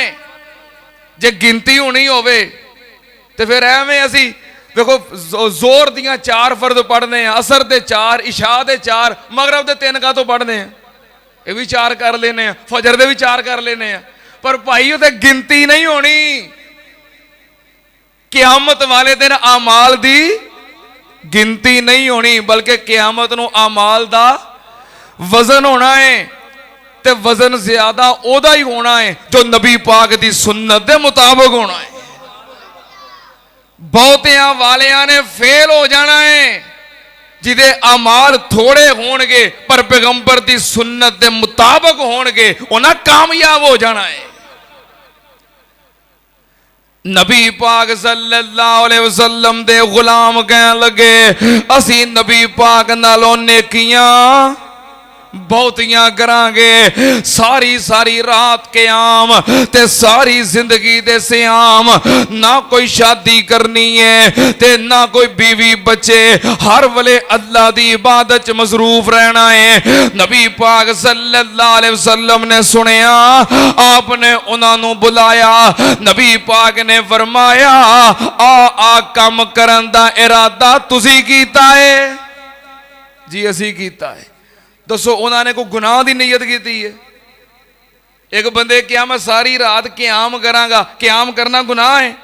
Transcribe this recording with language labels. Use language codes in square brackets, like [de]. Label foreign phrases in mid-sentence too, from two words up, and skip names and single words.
[pa] جے گنتی ہونی ہووے تو پھر ایویں اسی دیکھو زور دیاں 4 فرض پڑھنے ہیں عصر دے 4 عشاء دے 4 مغرب دے 3 کا تو پڑھنے ہیں یہ بھی 4 کر لینے ہیں فجر دے بھی 4 کر لینے ہیں پر بھائی اتے گنتی نہیں ہونی. قیامت والے دن اعمال دی گنتی نہیں ہونی بلکہ قیامت نوں اعمال دا وزن ہونا ہے. تے وزن زیادہ اوہدا ہی ہونا ہے جو نبی پاک دی سنت دے مطابق ہونا ہے. بہتیاں والیاں نے فیل ہو جانا ہے جہدے اعمال تھوڑے ہونگے پر پیغمبر دی سنت دے مطابق ہونگے اوہناں کامیاب ہو جانا ہے. نبی پاک [ar] صلى الله عليه وسلم [pa] دے غلام کہن لگے اسی نبی پاک نالوں نیکیاں بہتیاں کراں گے. ساری ساری رات قیام تے ساری زندگی دے صیام، نا کوئی شادی کرنی ہے تے نا کوئی بیوی بچے، ہر ویلے اللہ دی عبادت چ مصروف رہنا ہے. نبی پاک [ar] صلى الله عليه وسلم [pa] نے سنیا، آپنے انہوں نے بلایا. نبی پاک نے فرمایا آ کام کرن دا ارادہ تسی کیتا ہے? جی اسی کیتا ہے. دسو انہوں نے کوئی گناہ کی نیت کی ہے؟ ایک بندے کیا میں ساری رات قیام کراں گا، قیام کرنا گناہ ہے?